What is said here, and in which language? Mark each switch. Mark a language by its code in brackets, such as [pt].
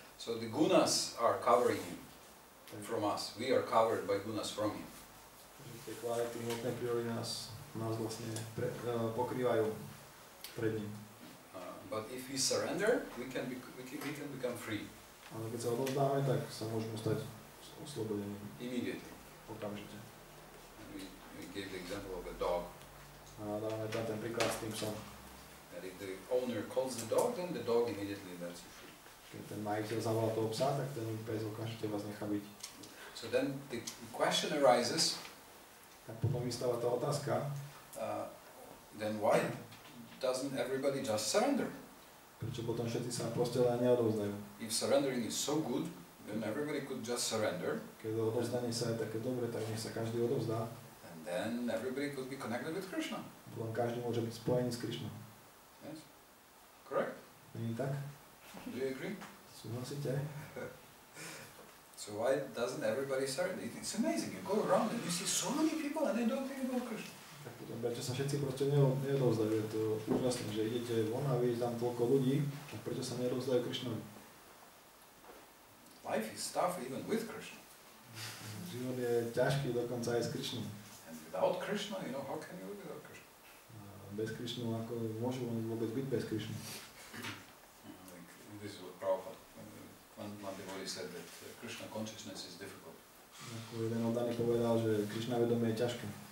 [en] So the gunas are covering him from us. We are covered by gunas from him. [sk] Tie kvality, hmotné prírody nás vlastne pokrývajú pred ním. [en] But if we surrender, we can become free. [sk] Ale keď sa odovzdáme, tak sa môžeme stať oslobodenými. [en] Immediately. [sk] Okamžite. [en] We gave the example of a dog. [sk] A dávame tam ten príklad s tým psom. [en] That if the owner calls the dog, then the dog immediately lets you free. [sk] Keď ten majiteľ zavolá toho psa, tak ten pes okamžite vás nechá byť. [en] So then the question arises. [sk] Tak potom vystáva tá otázka. [en] Then why doesn't everybody just surrender? [sk] Prečo potom všetci sa proste len neodovzdajú? [en] If surrendering is so good, then everybody could just surrender. [sk] Keď odovzdanie sa je také dobre, tak nech sa každý odovzdá. [en] And then everybody could be connected with Krishna. [sk] Potom každý môže byť spojený s Krišnou. [en] Yes? Correct? [sk] Nie tak? [en] Do you agree? [sk] Súhlasíte? [en] So why doesn't everybody surrender? It's amazing. You go around and you see so many people and they don't think about Krishna. [sk] Tak potom, prečo sa všetci proste neodovzdajú? Je to úžasné, že idete von a vidíte tam toľko ľudí, tak prečo sa neodovzdajú Krišnovi? [en] Life is tough even with Krishna. [sk] Život je ťažký dokonca aj s Krišnou. [en] And without Krishna, you know, how can you live without Krishna? [sk] Bez Krišnu, ako môžu vôbec byť bez Krišny? [en] Like, this is what Prabhupada, one devotee said that Krishna consciousness is difficult. [sk] Ako jeden oddaný povedal, že Krišna vedomie je ťažké.